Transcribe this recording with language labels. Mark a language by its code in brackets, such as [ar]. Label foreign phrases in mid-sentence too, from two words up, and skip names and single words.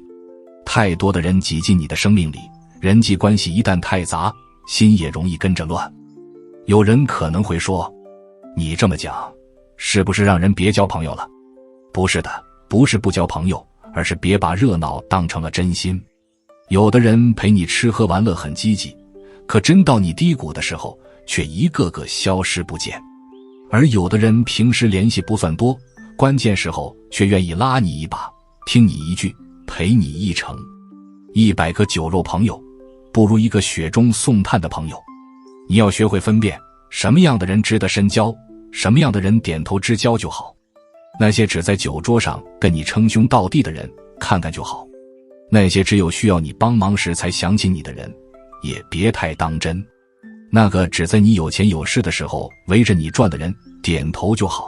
[zh] 太多的人擠進你的生命裡，人際關係一旦太雜，心也容易跟着亂。有人可能會說，你這麼講，是不是讓人別交朋友了？不是的，不是不交朋友，而是別把熱鬧當成了真心。有的人陪你吃喝玩樂很積極，可真到你低谷的時候，卻一個個消失不見。而有的人平時聯繫不算多，關鍵時候卻願意拉你一把，聽你一句，陪你一程。100個酒肉朋友，不如一個雪中送炭的朋友。你要學會分辨，什麼樣的人值得深交，什麼樣的人點頭之交就好。那些只在酒桌上跟你稱兄道弟的人，看看就好。那些只有需要你幫忙時才想起你的人，也別太當真。那個只在你有錢有勢的時候圍着你轉的人，點頭就好。